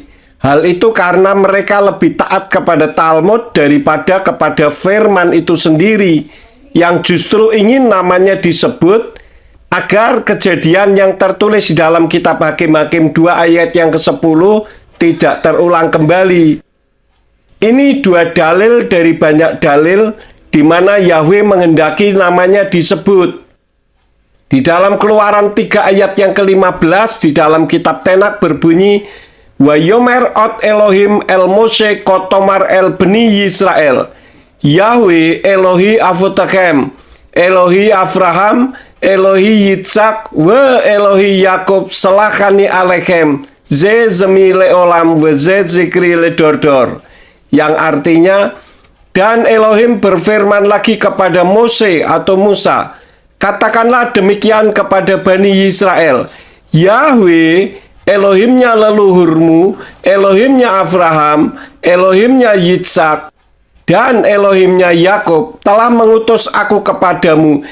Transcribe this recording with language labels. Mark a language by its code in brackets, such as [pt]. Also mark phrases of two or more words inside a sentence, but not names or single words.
[id] Hal itu karena mereka lebih taat kepada Talmud daripada kepada firman itu sendiri, yang justru ingin namanya disebut agar kejadian yang tertulis di dalam kitab Hakim-Hakim 2 ayat yang ke-10 tidak terulang kembali. Ini dua dalil dari banyak dalil di mana Yahweh menghendaki namanya disebut. Di dalam Keluaran 3 ayat yang ke-15 di dalam kitab Tenak berbunyi, [he] ויאמר עוד אלהים אל משה כה תאמר אל בני ישראל יהוה אלהי אבתיכם אלהי אברהם אלהי יצחק ואלהי יעקב שלחני אליכם זה שמי לעלם וזה זכרי לדר דר. [id] Yang artinya, dan Elohim berfirman lagi kepada Mose atau Musa, katakanlah demikian kepada Bani Yisrael, Yahweh Elohimnya leluhurmu, Elohimnya Abraham, Elohimnya Yitzhak, dan Elohimnya Yakub telah mengutus aku kepadamu.